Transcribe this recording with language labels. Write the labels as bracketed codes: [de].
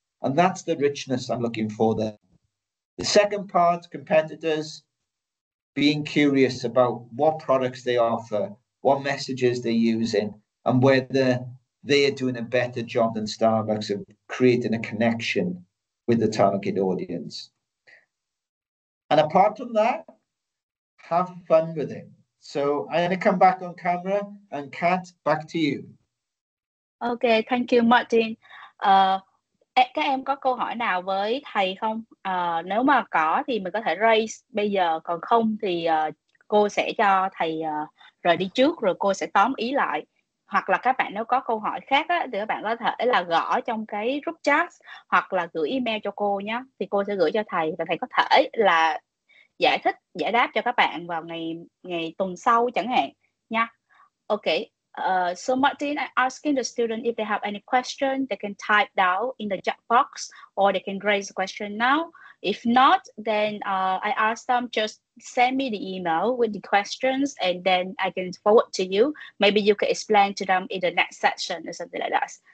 [en] And that's the richness I'm looking for there. The second part, competitors, being curious about what products they offer, what messages they're using, and whether they are doing a better job than Starbucks of creating a connection with the target audience. And apart from that, have fun with it. So I'm going to come back on camera, and Kat, back to you. Okay, thank you Martin. [vi] Các em có câu hỏi nào với thầy không? Nếu mà có thì mình có thể raise bây giờ, còn không thì cô sẽ cho thầy rời đi trước rồi cô sẽ tóm ý lại. Hoặc là các bạn nếu có câu hỏi khác á, thì các bạn có thể là gõ trong cái group chat hoặc là gửi email cho cô nhé. Thì cô sẽ gửi cho thầy và thầy có thể là giải thích, giải đáp cho các bạn vào ngày tuần sau chẳng hạn nha. [en] Okay. So Martin, I'm asking the student if they have any question, they can type down in the chat box or they can raise a question now. If not, then I ask them just send me the email with the questions and then I can forward to you. Maybe you can explain to them in the next session or something like that.